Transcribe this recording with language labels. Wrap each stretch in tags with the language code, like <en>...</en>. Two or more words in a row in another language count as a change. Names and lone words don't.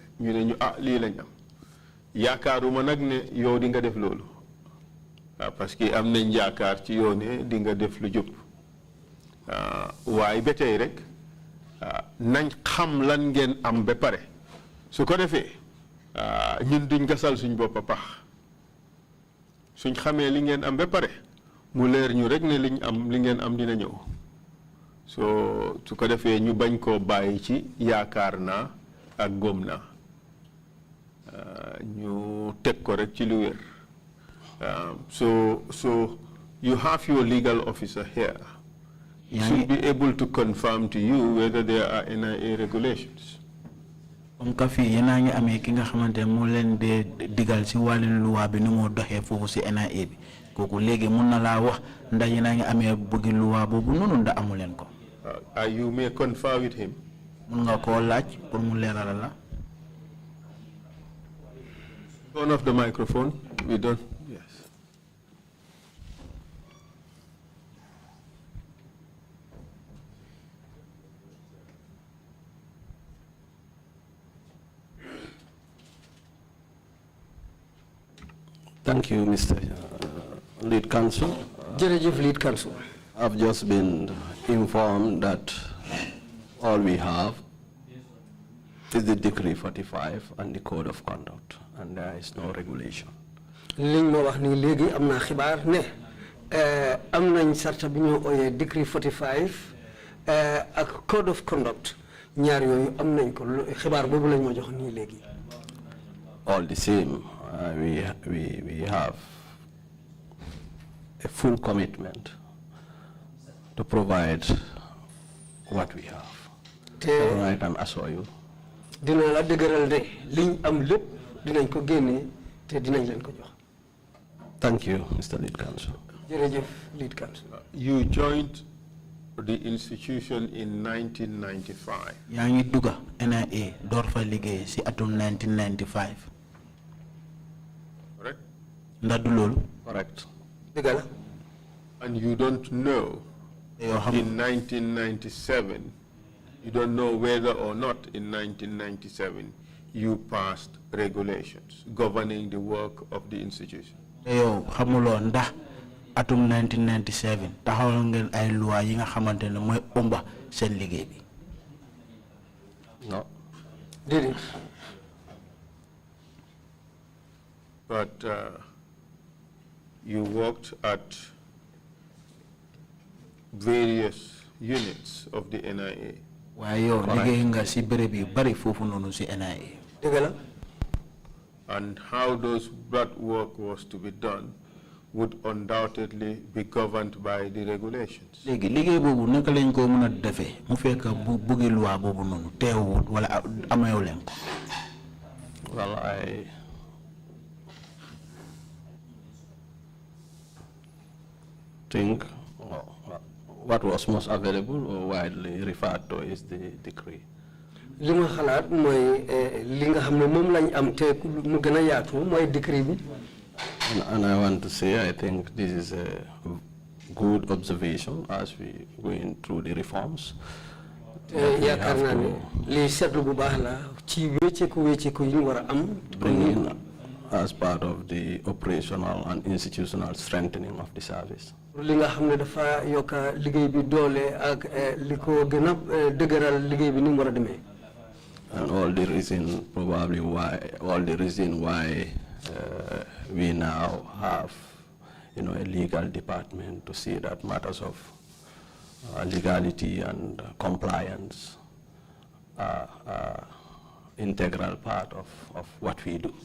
<wo>ñu ne ñu lii lañ am yaakaaruma nag ne yow di nga def loolu parce que am nañ yaakaar ci yow ne di nga def lu jub waaye ba tey rek nañ xam lan ngeen am ba pare su ko defee ñun duñ gasal suñ bopp pax suñ xamee li ngeen am ba pare mu leer ñu rek ne liñ am li ngeen am dina ñëw su ko defee ñu bañ koo bàyyi ci yaakaar naa ak góom naa ñu teg ko rek ci lu wér</wo> <en>so you have your legal officer here. He should be able to confirm to you whether there are NIA regulations.</en> <wo>Ka fi yena ngi amé ki nga xamanté mo leen dé digal ci walin loi bi ni mo doxé fofu ci NIA bi koku légui mën na la wax ndax yena ngi amé bëgg loi bobu nonu nda amu leen ko.</wo> <en>You may confer with him.</en> <wo>Mën nga ko laaj pour mu léral la.</wo> <en>Turn off the microphone. We don't. Yes. Thank you, Mr. Lead Counsel. Lead Counsel. I've just been informed that all we have is the Decree 45 and the Code of Conduct, and there is no regulation.</en> <wo>Liñ ma wax ni légui amna xibaar ne am nañ sarta bi ñu oyé Decree 45 ak Code of Conduct ñaar yoyu am nañ ko xibaar bobu lañ ma jox ni légui.</wo> <en>All the same, we have a full commitment to provide what we have. All right, I assure you.</en> <wo>Dina la dëgëral de liñ am lépp dinañ ko génné té dinañ leen ko jox.</wo> <en>Thank you, Mr. Lead Counsel.</en> <wo>Jërëjëf, Lead Counsel.</wo> <en>You joined the institution in 1995.</en> <wo>Yaa ngi dugga NIA door fa liggéey ci atum 1995.</wo> <en>Correct?</en> <wo>Ndax du loolu?</wo> <en>Correct.</en> <wo>Dëgg la.</wo> <en>And you don't know in 1997, you don't know whether or not in 1997 you passed regulations governing the work of the institution.</en> <wo>Yow xamuloo ndax atum 1997 taxawal ngeen ay loi yi nga xamantene moy omba seen liggéey bi.</wo> <en>No. Did it? But you worked at various units of the NIA.</en> <wo>waaye yow liggéey nga si béréb yu bari foofu noonu si NIA. dëgg la.</wo> <en>And how that work was to be done would undoubtedly be governed by the regulations.</en> <wo>léegi liggéey boobu naka lañ ko mën a defee mu fekk bu bëggi loi boobu noonu teewut wala ameew leen ko.</wo> <en>Well, I think what was most available or widely referred to is the decree.</en> <wo>li ma xalaat mooy li nga xam ne moom lañ am te mu gën a yaatu mooy décret bi.</wo> <en>And I want to say, I think this is a good observation as we going through the reforms.</en> <wo>yaakaar naa ne li seetlu bu baax la ci wécceeku yi ñu war a am.</wo> <en>Bring in as part of the operational and institutional strengthening of the service.</en> <wo>li nga xam ne dafa yokk liggéey bi doole ak li ko gën a dëgëral liggéey bi ni mu war a demee.</wo> <en>And all the reason why we now have, a legal department to see that matters of legality and compliance are integral part of what we do.</en>